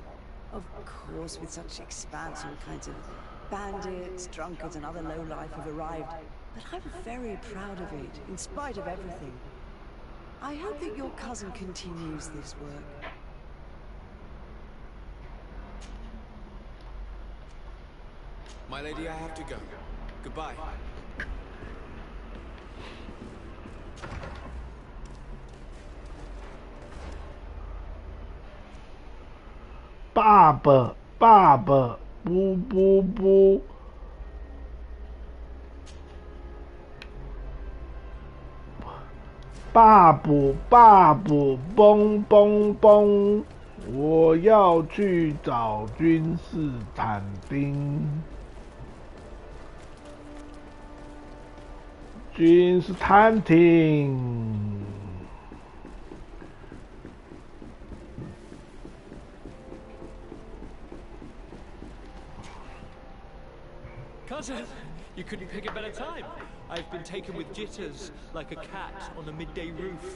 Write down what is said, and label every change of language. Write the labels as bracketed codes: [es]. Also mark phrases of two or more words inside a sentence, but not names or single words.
[en] Of course, with such expanse, all kinds of bandits, drunkards, and other lowlife have arrived. But I'm very proud of it, in spite of everything. I hope that your cousin continues this work. My lady, I have to go. Goodbye. Baba, Baba, boo, boo, boo. Babu, Babu, 嘣嘣嘣！ [zh] 我要去找君士坦丁。君士坦丁。 [en] Cousin, you couldn't pick a better time. I've been taken with jitters, like a cat on a midday roof.